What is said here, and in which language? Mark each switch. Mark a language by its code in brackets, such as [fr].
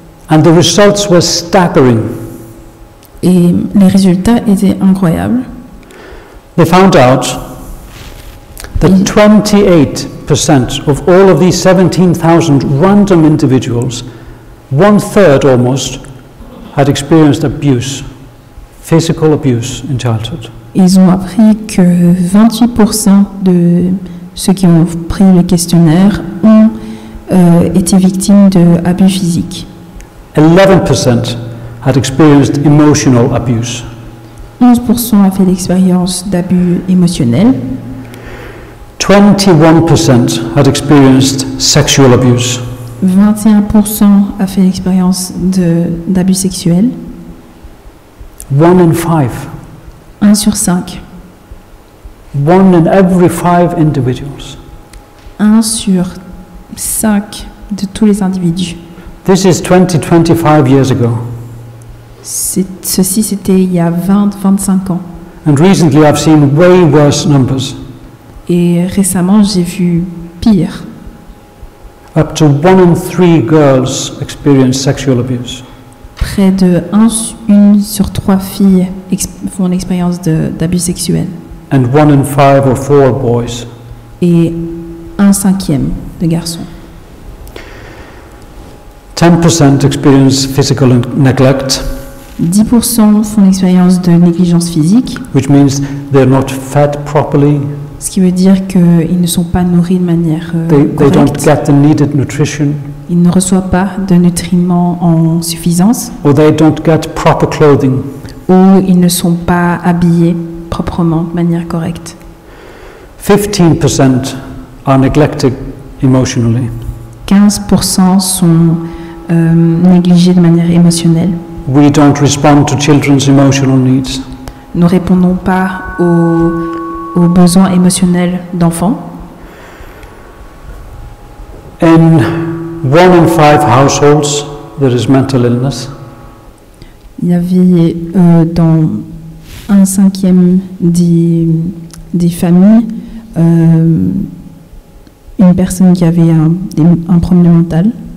[en] And the results were staggering. [fr] Et les résultats étaient incroyables. [en] They found out that 28% of all of these 17,000 random individuals, 1/3 almost, had experienced abuse, physical abuse in childhood. [fr] Ils ont appris que 28% de ceux qui ont pris le questionnaire ont été victimes d'abus physiques. [en] 11% had experienced emotional abuse. [fr] 11% a fait l'expérience d'abus émotionnels. [en] 21% had experienced sexual abuse. [fr] 21% a fait l'expérience d'abus sexuels. [en] 1 in 5. [fr] 1 sur 5. [en] 1 in every 5 individuals. [fr] 1 sur 5 de tous les individus. [en] This is 25 years ago. [fr] Ceci, c'était il y a 20-25 ans. [en] And recently I've seen way worse numbers. [fr] Et récemment, j'ai vu pire. [en] Up to 1 in 3 girls experience sexual abuse. [fr] Près de 1 sur 3 filles font l'expérience d'abus sexuels. [en] And 1 in 5 or 4 boys. [fr] Et 1/5 de garçons. [en] 10% experience physical neglect, [fr] 10% font l'expérience de négligence physique, [en] which means they're not fed properly, [fr] Ce qui veut dire qu'ils ne sont pas nourris de manière [en] They don't [fr] correcte. [en] get the needed nutrition, [fr] Ils ne reçoivent pas de nutriments en suffisance [en] or they don't get proper clothing. [fr] ou ils ne sont pas habillés proprement de manière correcte. [en] 15% are neglected emotionally. [fr] 15% sont négligés de manière émotionnelle. [en] We don't respond to children's emotional needs. [fr] Nous ne répondons pas aux besoins émotionnels d'enfants. [en] In 1 in 5 households, there is mental illness. [fr] Il y avait dans 1/5 des familles une personne qui avait un problème mental.